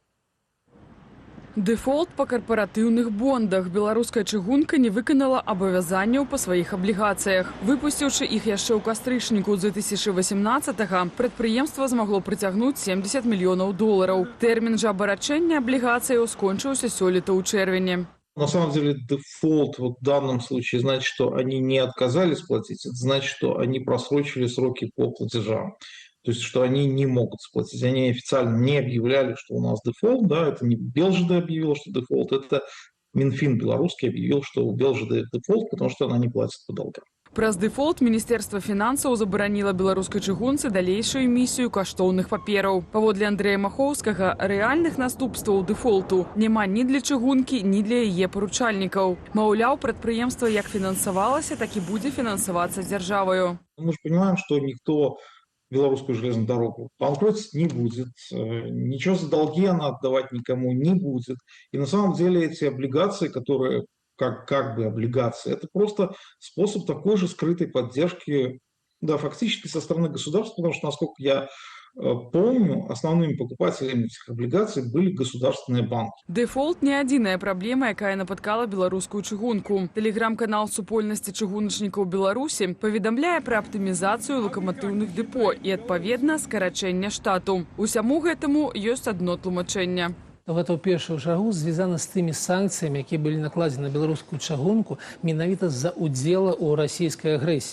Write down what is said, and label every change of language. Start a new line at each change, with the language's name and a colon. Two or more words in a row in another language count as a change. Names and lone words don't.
Belarusian: Дэфолт па карпаратыўных бондах. Беларуская чыгунка не выканала абавязанняў па сваіх аблігацыях. Выпусціўшы іх яшчэ ў кастрычніку 2018-га, прадпрыемства змагло прыцягнуць 70 мільёнаў долараў. Тэрмін жа абарачэння аблігацыяў скончыўся сёлета ў чэрвені.
Russian: На самом деле дефолт вот в данном случае значит, что они не отказались платить, это значит, что они просрочили сроки по платежам. То есть, что они не могут сплатить. Они официально не объявляли, что у нас дефолт. Да, это не БелЖД объявил, что дефолт. Это Минфин белорусский объявил, что у БелЖД дефолт, потому что она не платит по долгам.
Belarusian: Праз дэфолт Міністэрства фінансаў забараніла беларускай чыгунцы далейшую эмісію каштоўных папераў. Паводле Андрэя Махоўскага, рэальных наступстваў дэфолту няма ні для чыгункі, ні для яе паручальнікаў. Маўляў, прадпрыемства як фінансавалася, так і будзе фінансавацца дзяржаваю.
Russian: Мы же понимаем, что никто белорусскую железную дорогу банкротить не будет, ничего за долги она отдавать никому не будет. И на самом деле эти облигации, которые как бы облигации, это просто способ такой же скрытой поддержки, да, фактически со стороны государства, потому что, насколько я помню, основными покупателями этих облигаций были государственные банки.
Belarusian: Дэфолт не адзіная праблема, якая напаткала беларускую чыгунку. Тэлеграм-канал супольнасці чыгуначнікаў Беларусі паведамляе пра аптымізацыю лакаматыўных дэпо і, адпаведна, скарачэнне штату. Усяму гэтаму ёсць адно тлумачэнне. Гэта ў першую чаргу звязана з тымі санкцыямі, якія былі накладзены на беларускую чыгунку менавіта з-за удзела ў расійскай агрэсіі.